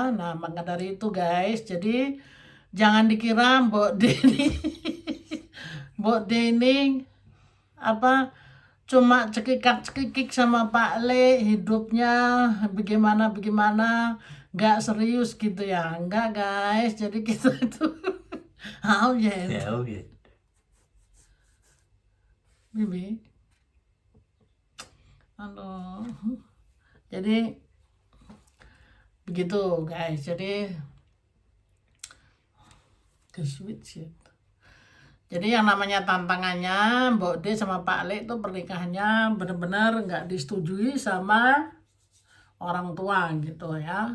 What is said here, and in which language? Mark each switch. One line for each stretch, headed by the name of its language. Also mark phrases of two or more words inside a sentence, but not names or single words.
Indonesian: Nah, maka dari itu guys, jadi jangan dikira Mbok Deni Mbok Deni apa cuma cekikak-cekikik sama Pak Le, hidupnya bagaimana nggak serius gitu ya. Enggak guys, jadi kita itu oh ya Ja, oh je. Bibi. Halo. Jadi begitu guys. Jadi ke switch ya. Jadi yang namanya tantangannya Mbok D sama Pak Le itu pernikahannya benar-benar nggak disetujui sama orang tua gitu ya.